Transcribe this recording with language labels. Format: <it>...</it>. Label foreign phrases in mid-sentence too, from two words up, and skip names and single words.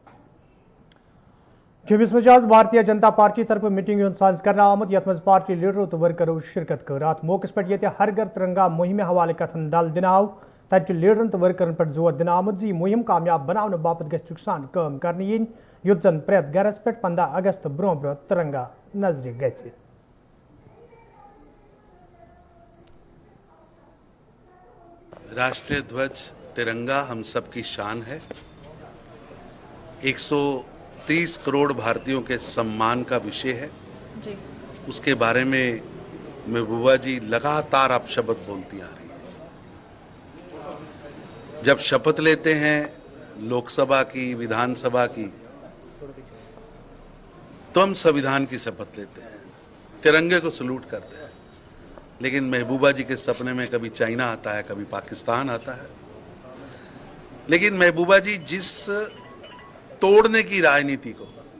<ks>جوٚمِس منٛز آز بھارتیہ جنتا پارٹی طرفہٕ میٹنگ ہُنٛد ساز کرنہٕ آمُت یتھ منٛز پارٹی لیڈرو تہٕ ورکرو شرکت کٔر اتھ موقعس پٮ۪ٹھ ییٚتہِ ہر گھر ترنگا مُہِمہِ حوالہٕ کتھن ڈل دِنہٕ آو تتہِ چھُ لیڈرن تہٕ ورکرن پٮ۪ٹھ زور دِنہٕ آمُت زِ یہِ مُہِم کامیاب بناونہٕ باپتھ گژھِ ژُکہِ سان کٲم کرنہٕ یِنۍ یُتھ زن پرٛٮ۪تھ گرس پٮ۪ٹھ 15 اگست برونٛہہ برونٛہہ ترنگا نظرِ گژھِ</ks> <hi>राष्ट्रीय ध्वज तिरंगा हम सब की शान है 130 करोड़ भारतीयों के सम्मान का विषय है जी। उसके बारे में महबूबा जी लगातार आप शपथ बोलती आ रही है जब शपथ लेते हैं लोकसभा की विधानसभा की तो हम संविधान की शपथ लेते हैं तिरंगे को सलूट करते हैं लेकिन महबूबा जी के सपने में कभी चाइना आता है कभी पाकिस्तान आता है लेकिन महबूबा जी जिस तोड़ने की राजनीति को</hi>